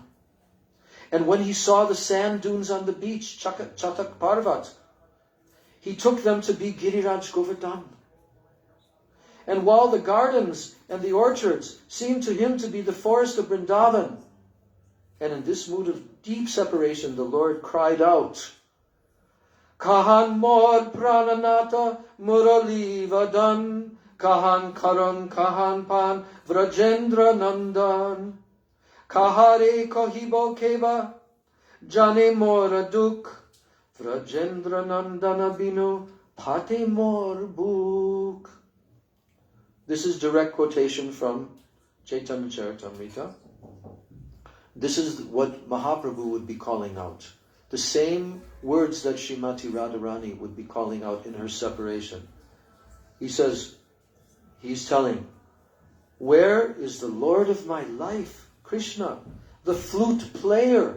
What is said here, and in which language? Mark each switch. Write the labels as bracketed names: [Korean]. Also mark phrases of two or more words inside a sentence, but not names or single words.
[English] And when he saw the sand dunes on the beach, Chatak Parvat, he took them to be Giriraj Govardhan. And while the gardens and the orchards seemed to him to be the forest of Vrindavan, and in this mood of deep separation, the Lord cried out, [Bangla] কাহাঁ মোর প্রাণনাথ মুরলীবদন, কাহাঁ করোঁ কাহাঁ পাঙ ব্রজেন্দ্রনন্দন, কাহারে কহিব কেবা জানে মোর দুখ, ব্রজেন্দ্রনন্দন বিনু ফাটে মোর বুক. [English] This is direct quotation from Chaitanya Charitamrita. This is what Mahaprabhu would be calling out. The same words that Srimati Radharani would be calling out in her separation. He says, he's telling, where is the Lord of my life, Krishna, the flute player?